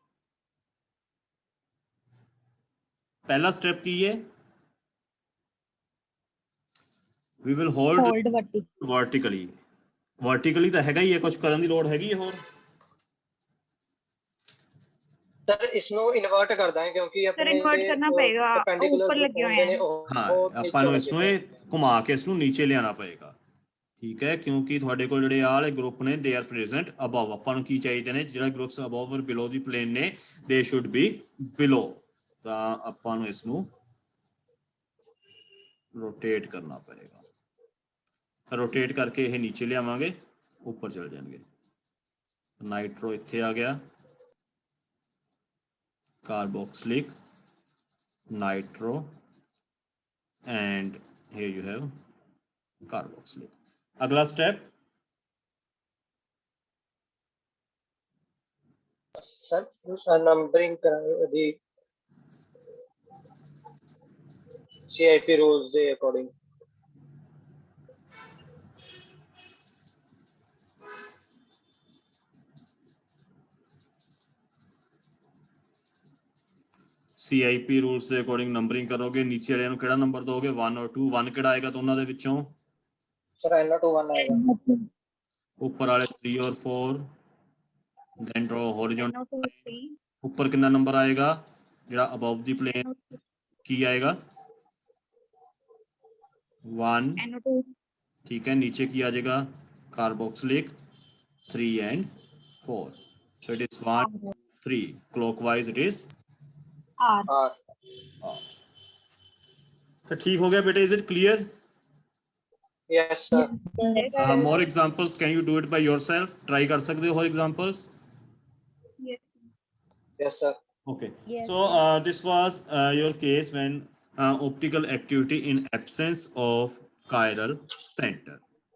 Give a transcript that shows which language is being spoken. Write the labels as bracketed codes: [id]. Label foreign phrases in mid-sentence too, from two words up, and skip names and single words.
[pa] ਪਹਿਲਾ ਸਟੈਪ ਕੀ ਹੈ, [en] we will hold ਹੋਲਡ [pa] vertically। vertically ਤਾਂ ਹੈਗਾ ਹੀ ਹੈ, ਕੁਝ ਕਰਨ ਦੀ ਲੋੜ ਹੈਗੀ ਹੈ ਹੋਰ। [hi] सर इसनो इन्वर्ट कर दें क्योंकि सर इन्वर्ट करना पड़ेगा, ऊपर लगे हुए हैं। [pa] ਹਾਂ ਆਪਾਂ ਨੂੰ ਇਸ ਨੂੰ ਇਹ ਘੁਮਾ ਕੇ ਇਸ ਨੂੰ ਨੀਚੇ ਲਿਆਣਾ ਪਏਗਾ, ਠੀਕ ਹੈ, ਕਿਉਂਕਿ ਤੁਹਾਡੇ ਕੋਲ ਜਿਹੜੇ ਆਹ ਵਾਲੇ ਗਰੁੱਪ ਨੇ [en] they are present above. [pa] ਆਪਾਂ ਨੂੰ ਕੀ ਚਾਹੀਦੇ ਨੇ, ਜਿਹੜਾ ਗਰੁੱਪਸ ਅਬਵ ਔਰ ਬਿਲੋ ਦੀ ਪਲੇਨ ਨੇ [en] they should be below. [pa] ਤਾਂ ਆਪਾਂ ਨੂੰ ਇਸ ਨੂੰ ਰੋਟੇਟ ਕਰਨਾ ਪਏਗਾ, ਰੋਟੇਟ ਕਰਕੇ ਇਹ ਨੀਚੇ ਲਿਆਵਾਂਗੇ, ਉੱਪਰ ਚਲ ਜਾਣਗੇ। ਨਾਈਟ੍ਰੋ ਇੱਥੇ ਆ ਗਿਆ, [en] carboxylic, nitro, and here you have carboxylic। [hi] अगला स्टेप [pa] ਸਰ ਨੰਬਰਿੰਗ ਦੀ CIP rules ਦੇ ਅਕੌਰਡਿੰਗ। CIP रूल्स ਦੇ ਅਕੋਰਡਿੰਗ ਨੰਬਰਿੰਗ ਕਰੋਗੇ, ਨੀਚੇ ਵਾਲਿਆਂ ਨੂੰ ਕਿਹੜਾ ਨੰਬਰ ਦੋਗੇ, 1 ਔਰ 2। 1 ਕਿਹੜਾ ਆਏਗਾ ਦੋਨਾਂ ਦੇ ਵਿੱਚੋਂ, [hi] सर NO2 1 आएगा। [pa] ਉੱਪਰ ਵਾਲੇ 3 ਔਰ 4, [en] then draw horizontal। NO2 3 [pa] ਉੱਪਰ ਕਿੰਨਾ ਨੰਬਰ ਆਏਗਾ, ਜਿਹੜਾ ਅਬਵ ਦੀ ਪਲੇਨ ਕੀ ਆਏਗਾ, 1, [en] NO2 [pa] ਠੀਕ ਹੈ। ਨੀਚੇ ਕੀ ਆ ਜਾਏਗਾ, ਕਾਰਬੋਕਸਿਲਿਕ 3 and 4। [en] so it is 1 3 clockwise it is ਆਰ R [hi] तो ठीक हो गया बेटा, [en] is it clear? yes sir more examples, can you do it by yourself? [hi] Try कर सकते हो और examples? [en] yes sir Okay, Yes. so this was your case when optical activity in absence of chiral center।